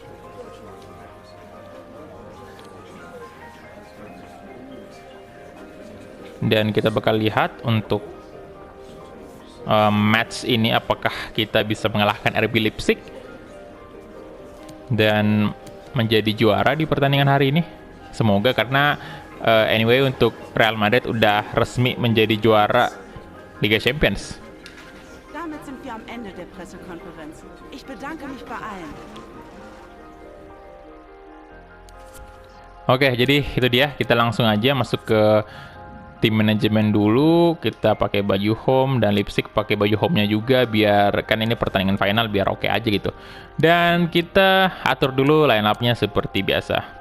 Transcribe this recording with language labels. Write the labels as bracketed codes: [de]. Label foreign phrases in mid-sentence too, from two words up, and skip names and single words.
[id] Dan kita bakal lihat untuk match ini apakah kita bisa mengalahkan RB Leipzig dan menjadi juara di pertandingan hari ini. Semoga, karena anyway untuk Real Madrid udah resmi menjadi juara Liga Champions. [de] Damit sind wir am Ende der Pressekonferenz. Ich bedanke mich bei allen. [id] Oke, jadi itu dia. Kita langsung aja masuk ke tim manajemen dulu, kita pakai baju home dan Leipzig pakai baju home-nya juga biar kan ini pertandingan final biar oke aja gitu. Dan kita atur dulu [en] line up-nya [id] seperti biasa.